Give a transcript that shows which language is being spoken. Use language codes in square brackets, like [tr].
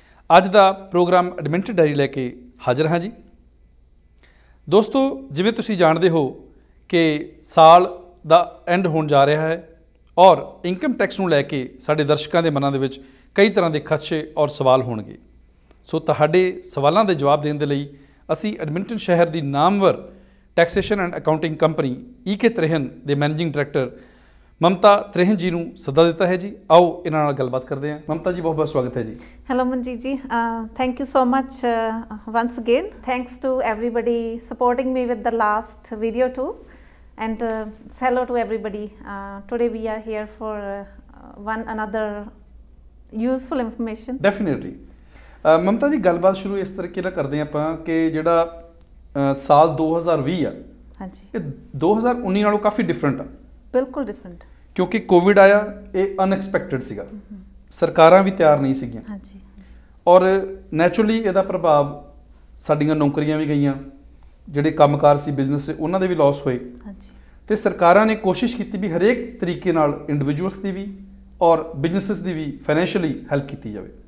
[pa] ਅੱਜ ਦਾ programme ਐਡਮਿੰਟਡ diary ਲੈ ਕੇ ਹਾਜ਼ਰ ਹਾਂ ਜੀ। ਦੋਸਤੋ, ਜਿਵੇਂ ਤੁਸੀਂ ਜਾਣਦੇ ਹੋ ਕਿ ਸਾਲ ਦਾ ਐਂਡ ਹੋਣ ਜਾ ਰਿਹਾ ਹੈ ਔਰ ਇਨਕਮ ਟੈਕਸ ਨੂੰ ਲੈ ਕੇ ਸਾਡੇ ਦਰਸ਼ਕਾਂ ਦੇ ਮਨਾਂ ਦੇ ਵਿੱਚ ਕਈ ਤਰ੍ਹਾਂ ਦੇ ਖਦਸ਼ੇ ਔਰ ਸਵਾਲ ਹੋਣਗੇ। ਸੋ ਤੁਹਾਡੇ ਸਵਾਲਾਂ ਦੇ ਜਵਾਬ ਦੇਣ ਦੇ ਲਈ ਅਸੀਂ ਐਡਮਿੰਟਨ ਸ਼ਹਿਰ ਦੀ ਨਾਮਵਰ ਟੈਕਸੇਸ਼ਨ ਐਂਡ ਅਕਾਊਂਟਿੰਗ ਕੰਪਨੀ ਈਕੇ ਤ੍ਰਿਹਨ ਦੇ ਮੈਨੇਜਿੰਗ ਡਾਇਰੈਕਟਰ ਮਮਤਾ ਤ੍ਰਿਹਨ ਜੀ ਨੂੰ ਸੱਦਾ ਦਿੱਤਾ ਹੈ ਜੀ। ਆਓ ਇਹਨਾਂ ਨਾਲ ਗੱਲਬਾਤ ਕਰਦੇ ਹਾਂ। ਮਮਤਾ ਜੀ, ਬਹੁਤ ਬਹੁਤ ਸਵਾਗਤ ਹੈ ਜੀ। [en] Hello Manjeet ji, thank you so much once again. Thanks to everybody supporting me with the last video too, and hello to everybody. Today we are here for one another useful information. Definitely. [pa] ਮਮਤਾ ਜੀ, ਗੱਲਬਾਤ ਸ਼ੁਰੂ ਇਸ ਤਰੀਕੇ ਨਾਲ ਕਰਦੇ ਹਾਂ ਆਪਾਂ ਕਿ ਜਿਹੜਾ ਸਾਲ 2020 ਆ, ਹਾਂਜੀ, ਇਹ 2019 ਨਾਲੋਂ ਕਾਫੀ ਡਿਫਰੈਂਟ ਆ। ਬਿਲਕੁਲ ਡਿਫਰੈਂਟ, ਕਿਉਂਕਿ ਕੋਵਿਡ ਆਇਆ, ਇਹ ਅਨਐਕਸਪੈਕਟਡ ਸੀਗਾ, ਸਰਕਾਰਾਂ ਵੀ ਤਿਆਰ ਨਹੀਂ ਸੀਗੀਆਂ, ਹਾਂਜੀ, ਔਰ ਨੈਚੁਰਲੀ ਇਹਦਾ ਪ੍ਰਭਾਵ ਸਾਡੀਆਂ ਨੌਕਰੀਆਂ ਵੀ ਗਈਆਂ, ਜਿਹੜੇ ਕੰਮਕਾਰ ਸੀ ਬਿਜ਼ਨਸ ਦੇ ਉਹਨਾਂ ਦੇ ਵੀ ਲਾਸ ਹੋਏ, ਹਾਂਜੀ, ਤੇ ਸਰਕਾਰਾਂ ਨੇ ਕੋਸ਼ਿਸ਼ ਕੀਤੀ ਵੀ ਹਰੇਕ ਤਰੀਕੇ ਨਾਲ ਇੰਡੀਵਿਜੂਅਲਸ ਦੀ ਵੀ ਔਰ ਬਿਜ਼ਨਸਿਸ ਦੀ ਵੀ ਫਾਈਨੈਂਸ਼ੀਅਲੀ ਹੈਲਪ ਕੀਤੀ ਜਾਵੇ।